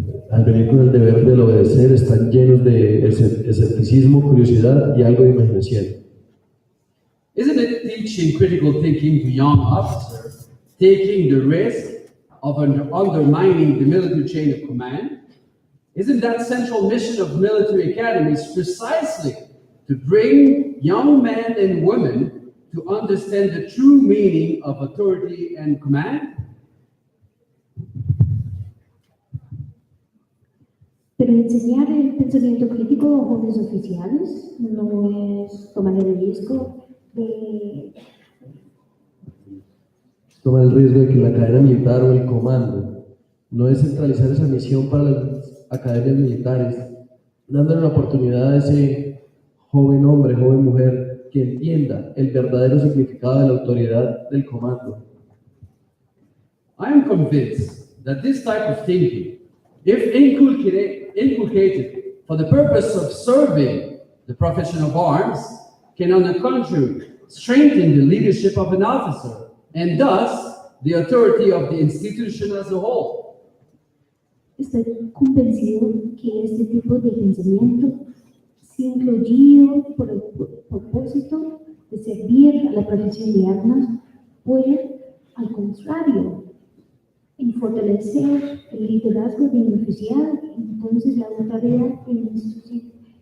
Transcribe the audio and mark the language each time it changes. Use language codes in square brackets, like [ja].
[es] Al venir con el deber del obedecer, están llenos de escepticismo, curiosidad y algo de imaginación. [en] Isn't it teaching critical thinking to young officers, taking the risk of undermining the military chain of command? Isn't that central mission of military academies precisely to bring young men and women to understand the true meaning of authority and command? [es] Pero enseñar el pensamiento crítico a jóvenes oficiales no es tomar el riesgo de Toma el riesgo de que la cadena militar o el comando no es centralizar esa misión para las academias militares, dándole la oportunidad a ese joven hombre, joven mujer, que entienda el verdadero significado de la autoridad del comando. [en] I am convinced that this type of thinking, if inculcated for the purpose of serving the profession of arms, can on the contrary strengthen the leadership of an officer and thus the authority of the institution as a whole. [es] Estoy convencido que este tipo de pensamiento, si incluido por el propósito de servir a la profesión de armas, puede, al contrario, en fortalecer el liderazgo de un oficial y entonces la autoridad de una institución.